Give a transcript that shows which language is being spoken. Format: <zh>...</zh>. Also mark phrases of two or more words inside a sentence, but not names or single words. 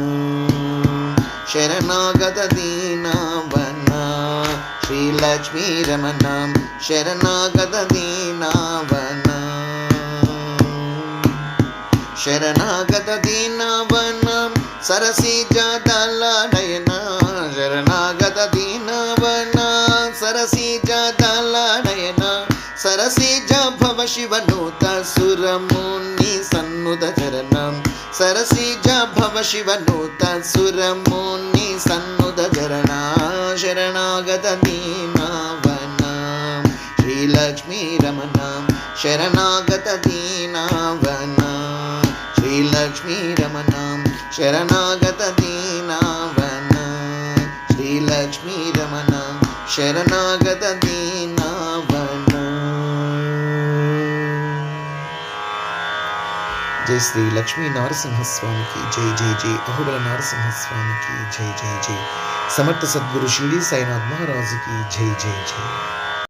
<sa>శరణాగత దీనావన శ్రీ లక్ష్మీ రమణ శరణాగత దీనావన. శరణాగత దీనవన సరసిజ దళ నయన శరణాగత దీన शिवनूत सुरमुनि सन्नुत चरणं सरसिज भव शिवनूत सुरमुनि सन्नुत चरणा शरणागत दीनावनं श्रीलक्ष्मी रमणं शरणागत दीनावनं श्रीलक्ष्मी रमणं शरणागत दीनावनं श्रीलक्ष्मी रमणं शरणागत दीनावनं।</sa> <hi>जय श्री लक्ष्मी नारसिंह स्वामी की जय जय जय। अहोबल नारसिंह स्वामी की जय जय जय। समर्थ सद्गुरु शिरडी साईनाथ महाराज की जय जय जय।</hi>